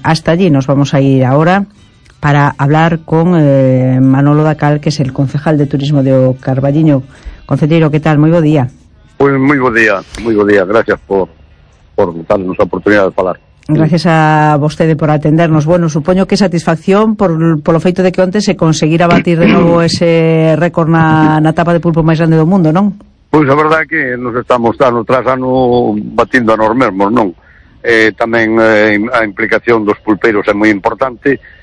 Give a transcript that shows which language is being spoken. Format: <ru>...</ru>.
<es>Hasta allí nos vamos a ir ahora para hablar con Manolo Dacal, que es el concejal de turismo de Ocar Valliño. Concejero, ¿qué tal? Muy buen día. Pues muy buen día, muy buen día. Gracias por darnos la oportunidad de hablar.</es> <gl>Gracias a vostede por atendernos. Bueno, supoño que satisfacción por lo feito de que onte se conseguira batir de novo ese récord na tapa de pulpo máis grande do mundo, non? Pois a verdade é que nos estamos ano tras ano batindo a nos mesmos, non? Tamén a implicación dos pulpeiros é moi importante.</gl>